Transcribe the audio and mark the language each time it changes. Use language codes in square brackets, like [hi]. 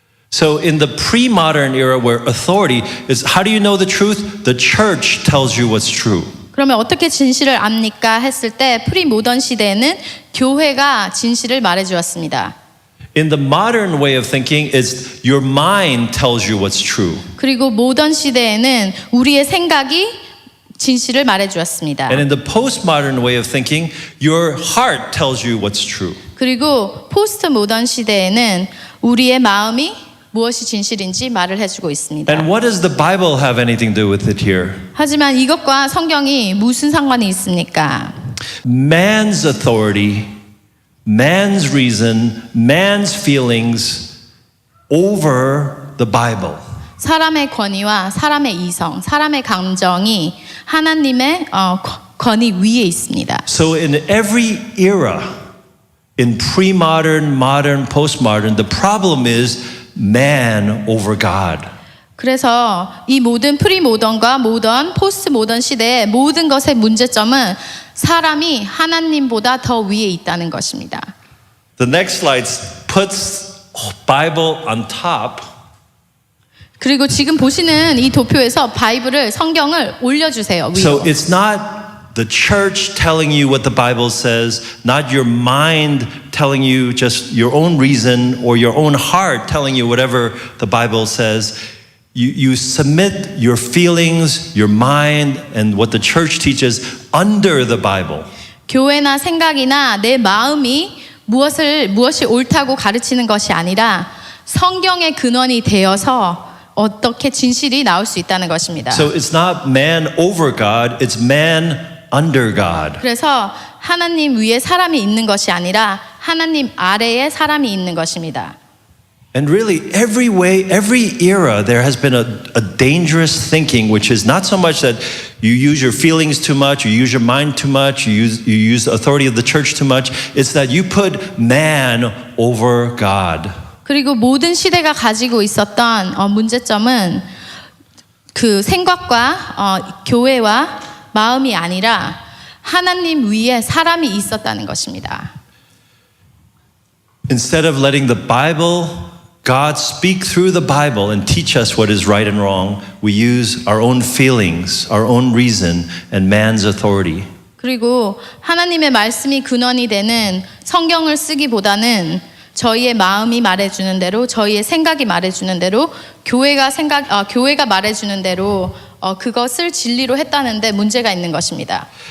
[en] So in the pre-modern era where authority is how do you know the truth? The church tells you what's true. [ko] 그러면 어떻게 진실을 압니까? 했을 때 프리모던 시대에는 교회가 진실을 말해 주었습니다. [en] In the modern way of thinking, it's your mind tells you what's true. [ko] 그리고 모던 시대에는 우리의 생각이 진실을 말해 주었습니다. [en] And in the postmodern way of thinking, your heart tells you what's true. [ko] 그리고 포스트 모던 시대에는 우리의 마음이 무엇이 진실인지 말을 해주고 있습니다. [en] And what does the Bible have anything to do with it here? [ko] 하지만 이것과 성경이 무슨 상관이 있습니까? [en] Man's authority, man's reason, man's feelings over the Bible. [ko] 사람의 권위와 사람의 이성, 사람의 감정이 하나님의 권위 위에 있습니다. [en] So in every era, in pre-modern, modern, postmodern, the problem is man over God. [ko] 그래서 이 모든 프리모던과 모던, 포스트 모던 시대의 모든 것의 문제점은 사람이 하나님보다 더 위에 있다는 것입니다. [en] The next slide puts Bible on top. [ko] 그리고 지금 보시는 이 도표에서 바이블을 성경을 올려주세요. 위로. [en] So it's not the church telling you what the Bible says, not your mind telling you just your own reason or your own heart telling you whatever the Bible says. You submit your feelings, your mind, and what the church teaches under the Bible. [ko] 교회나 생각이나 내 마음이 무엇이 옳다고 가르치는 것이 아니라 성경의 근원이 되어서 어떻게 진실이 나올 수 있다는 것입니다. [en] So it's not man over God, it's man under God. [ko] 그래서 하나님 위에 사람이 있는 것이 아니라 하나님 아래에 사람이 있는 것입니다. [en] And really, every way, every era, there has been a dangerous thinking, which is not so much that you use your feelings too much, you use your mind too much, you use the authority of the church too much. It's that you put man over God. [ko] 그리고 모든 시대가 가지고 있었던 문제점은 그 생각과 교회와 마음이 아니라 하나님 위에 사람이 있었다는 것입니다. [en] Instead of letting the Bible, God speak through the Bible and teach us what is right and wrong, we use our own feelings, our own reason, and man's authority. [ko] 그리고 하나님의 말씀이 근원이 되는 성경을 쓰기보다는 저희의 마음이 말해주는 대로, 저희의 생각이 말해주는 대로, 교회가 말해주는 대로 그것을 진리로 했다는데 문제가 있는 것입니다.